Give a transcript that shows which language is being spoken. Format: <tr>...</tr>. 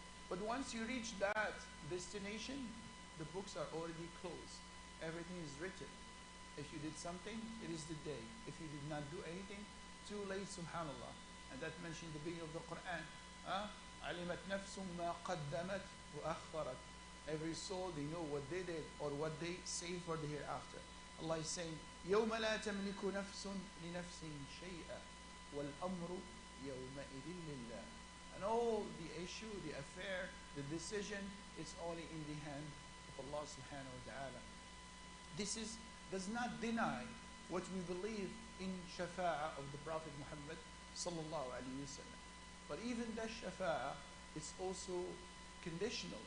<en>But once you reach that destination, the books are already closed. Everything is written. If you did something, it is the day. If you did not do anything, too late, subhanallah. And that mentioned the beginning of the Quran.</en> <ar>عَلِمَتْ نَفْسٌ مَا قَدَّمَتْ وَأَخَّرَتْ.</ar> <en>Every soul, they know what they did or what they save for the hereafter. Allah is saying,</en> <ar>يَوْمَ لَا تَمْلِكُ نَفْسٌ لِنَفْسٍ شَيْئًا وَالْأَمْرُ يَوْمَئِذٍ لِلَّهِ.</ar> <en>And all the issue, the affair, the decision, it's only in the hand of Allah subhanahu wa ta'ala. This does not deny what we believe in shafa'ah of the Prophet Muhammad sallallahu alayhi wa sallam. But even that shafa'ah, it's also conditional.</en>